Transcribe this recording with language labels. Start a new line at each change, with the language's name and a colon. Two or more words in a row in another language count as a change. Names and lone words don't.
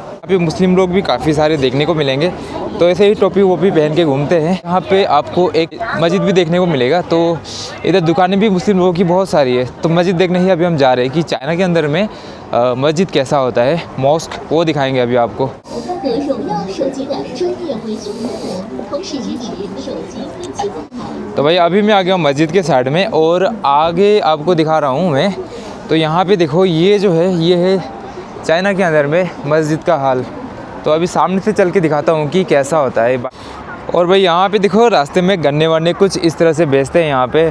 Hindi: अभी मुस्लिम लोग भी काफ़ी सारे देखने को मिलेंगे। तो ऐसे ही टोपी वोपी पहन के घूमते हैं। यहाँ पे आपको एक मस्जिद भी देखने को मिलेगा। तो इधर दुकानें भी मुस्लिम लोगों की बहुत सारी है। तो मस्जिद देखने ही अभी हम जा रहे हैं कि चाइना के अंदर में मस्जिद कैसा होता है, मॉस्क, वो दिखाएंगे अभी आपको।
Chinese: 的荣耀手机的专业维修服务，同时支持手机分期购买。
Hindi: तो भाई अभी मैं आ गया हूँ मस्जिद के साइड में और आगे आपको दिखा रहा हूँ मैं। तो यहाँ पे देखो ये जो है ये है चाइना के अंदर में मस्जिद का हाल। तो अभी सामने से चल के दिखाता हूँ कि कैसा होता है। और भाई यहाँ पे देखो रास्ते में गन्ने वाने कुछ इस तरह से बेचते हैं यहाँ पे।